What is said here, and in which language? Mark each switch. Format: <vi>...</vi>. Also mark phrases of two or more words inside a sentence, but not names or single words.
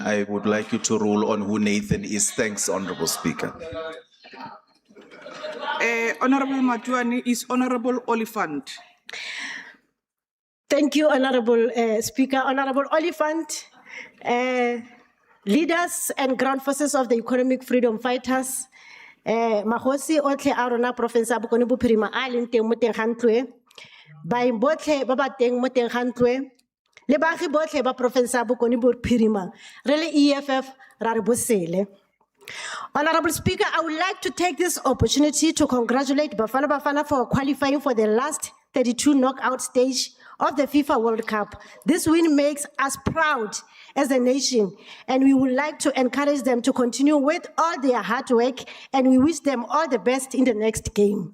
<en>I would like you to rule on who Nathan is. Thanks, Honorable Speaker. Honorable Matuani is Honorable Oliphant. Thank you, Honorable Speaker. Honorable Oliphant, leaders and ground forces of the economic freedom fighters,</en> <tn>Mahosi otle arona province ya Bokone Bophirima a leng teng mo teng ga ntlo e, baeng botlhe ba ba teng mo teng ga ntlo e, le baagi botlhe ba province ya Bokone Bophirima, re le EFF ra re bosele.</tn> <en>Honorable Speaker, I would like to take this opportunity to congratulate Bafana Bafana for qualifying for the last 32 knockout stage of the FIFA World Cup. This win makes us proud as a nation, and we would like to encourage them to continue with all their hard work, and we wish them all the best in the next game.</en>